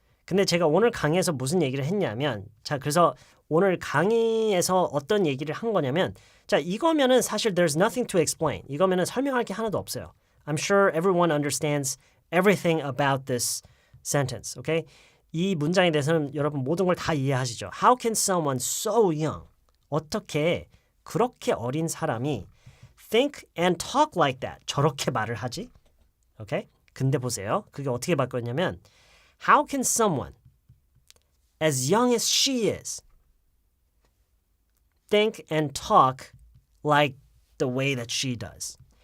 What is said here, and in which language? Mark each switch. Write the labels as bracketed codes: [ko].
[ko] 근데 제가 오늘 강의에서 무슨 얘기를 했냐면, 자, 그래서 오늘 강의에서 어떤 얘기를 한 거냐면, 자, 이거면은 사실 [en] there's nothing to explain. [ko] 이거면은 설명할 게 하나도 없어요. [en] I'm sure everyone understands everything about this sentence. Okay? [ko] 이 문장에 대해서는 여러분 모든 걸 다 이해하시죠. [en] How can someone so young? [ko] 어떻게 그렇게 어린 사람이 [en] think and talk like that? [ko] 저렇게 말을 하지? Okay? 근데 보세요. 그게 어떻게 바뀌었냐면 [en] How can someone as young as she is think and talk like the way that she does?